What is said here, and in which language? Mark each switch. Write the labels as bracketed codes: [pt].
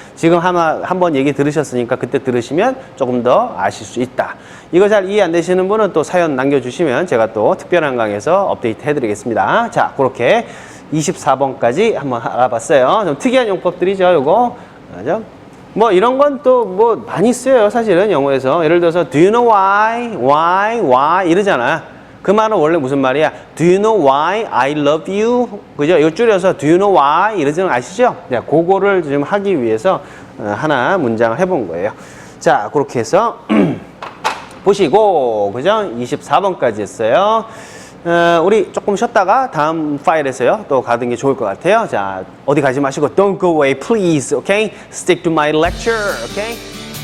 [ko] 지금 한번 얘기 들으셨으니까 그때 들으시면 조금 더 아실 수 있다. 이거 잘 이해 안 되시는 분은 또 사연 남겨주시면 제가 또 특별한 강의에서 업데이트 해드리겠습니다. 자, 그렇게 24번까지 한번 알아봤어요. 좀 특이한 용법들이죠, 요거. 맞아? 뭐 이런 건 또 뭐 많이 쓰여요, 사실은 영어에서. 예를 들어서 [en] do you know why [ko] 이러잖아. 그 말은 원래 무슨 말이야? [en] Do you know why I love you? [ko] 그죠? 이거 줄여서 [en] do you know why? [ko] 이러지는 아시죠? 네, 그거를 지금 하기 위해서 하나 문장을 해본 거예요. 자, 그렇게 해서 보시고, 그죠? 24번까지 했어요. 우리 조금 쉬었다가 다음 파일에서요. 또 가는 게 좋을 것 같아요. 자, 어디 가지 마시고 [en] don't go away, please. Okay? Stick to my lecture. Okay?